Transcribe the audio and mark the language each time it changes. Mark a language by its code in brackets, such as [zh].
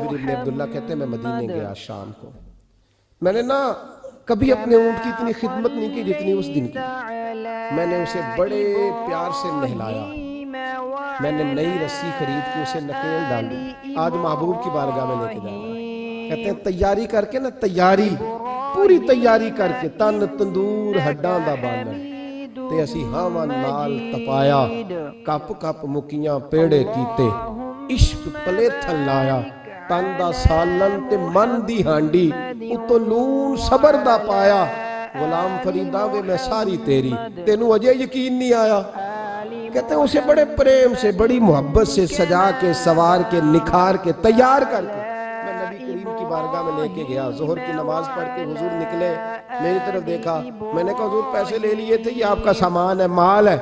[ur] جابر ابن عبداللہ کہتے ہیں میں مدینے گیا شام کو, میں نے نا کبھی اپنے اونٹ کی اتنی خدمت نہیں کی جتنی اس دن کی. میں نے اسے بڑے پیار سے نہلایا, میں نے نئی رسی خرید کے اسے نکیل ڈالی. آج محبوب کی بارگاہ میں لے کے جا رہا ہے. کہتے ہیں تیاری کر کے [pa] نا, تیاری پوری تیاری کر کے, تن تندور ہڈاں دا بانن تے اسی ہاواں نال تپایا, کپ کپ مکیاں پیڑے کیتے, عشق پلے تھل لایا, تن دا سالن تے من دی ہانڈی, اتو لون صبر دا پایا. غلام فریدا وے میں ساری تیری, تینوں اجے یقین نہیں آیا. [ur] کہتے ہیں اسے بڑے پریم سے بڑی محبت سے سجا کے سوار کے نکھار کے تیار کر کے میں نبی کریم کی بارگاہ میں لے کے گیا. ظہر کی نماز پڑھ کے حضور نکلے, میری طرف دیکھا, میں نے کہا حضور پیسے لے لیے تھے, یہ آپ کا سامان ہے, مال ہے.